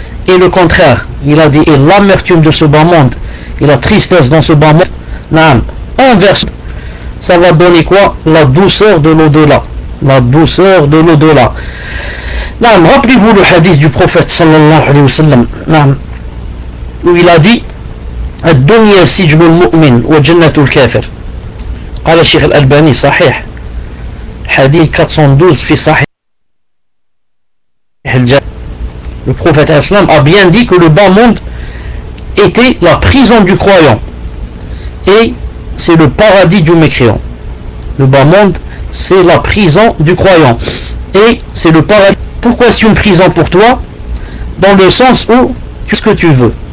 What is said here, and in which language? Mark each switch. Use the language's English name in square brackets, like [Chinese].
[French] Et le contraire, il a dit, et l'amertume de ce bas monde, et la tristesse dans ce bas monde, naam, inverse, ça va donner quoi? La douceur de l'au-delà. La douceur de l'au-delà. Naam, rappelez-vous le hadith du prophète sallallahu alayhi wa sallam, naam, où il a dit, [Arabic] الدنيا سجن المؤمن وجنة الكافر. قال الشيخ الألباني صحيح حديث 412 في صحيح الجامع. [French] Le prophète Islam a bien dit que le bas monde était la prison du croyant et c'est le paradis du mécréant. Le bas monde, c'est la prison du croyant et c'est le paradis. Pourquoi est-ce une prison pour toi? Dans le sens où tu fais ce que tu veux.